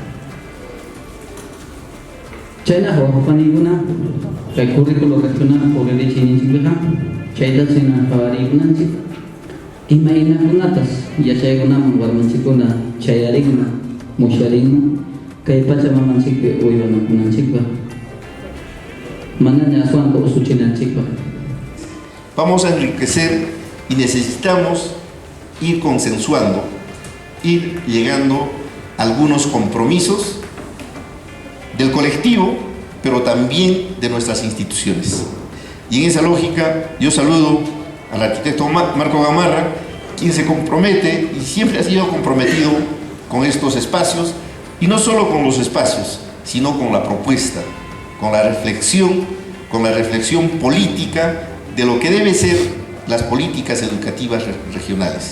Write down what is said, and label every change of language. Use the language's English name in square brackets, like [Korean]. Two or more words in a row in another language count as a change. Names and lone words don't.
[Quechua] Chayna wawqanikuna kay [Spanish] currículo regional [Quechua] purichiyninchikpiqa chayta chayna qhawariykunanchik imaynakunatas yachaykunaman warmanchikkuna chayarinman musharinman kay pachamamanchikpi uywanakunanchikpaq manaña aswanta usuchinanchikpaq. [Spanish] Vamos a enriquecer y necesitamos ir consensuando, ir llegando a algunos compromisos del colectivo, pero también de nuestras instituciones. Y en esa lógica yo saludo al arquitecto Marco Gamarra, quien se compromete y siempre ha sido comprometido con estos espacios, y no solo con los espacios, sino con la propuesta, con la reflexión política de lo que deben ser las políticas educativas regionales.